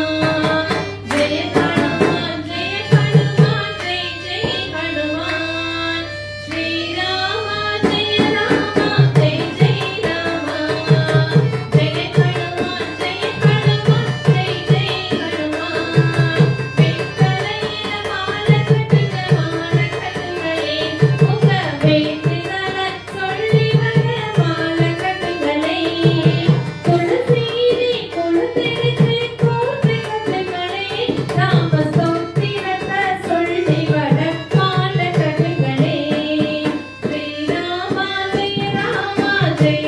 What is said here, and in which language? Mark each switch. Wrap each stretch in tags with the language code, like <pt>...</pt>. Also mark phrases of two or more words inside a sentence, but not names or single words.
<hi>जय हनुमान जय हनुमान जय जय हनुमान श्री राम जय राम जय जय राम जय हनुमान जय हनुमान जय जय हनुमान</hi> <ta>வெங்கரையில மாலை கட்டுங்க மாலை கட்டுங்களே உங்க வேண்டுதல சொல்லி வர மாலை கட்டுங்களே துளசீரி கொழுத்தெடுத்து கோர்த்து கட்டுங்களே ராம ஸ்தோத்திரத்தை சொல்லி வர மாலை கட்டுங்களே</ta> <sa>श्री राम जय राम जय</sa>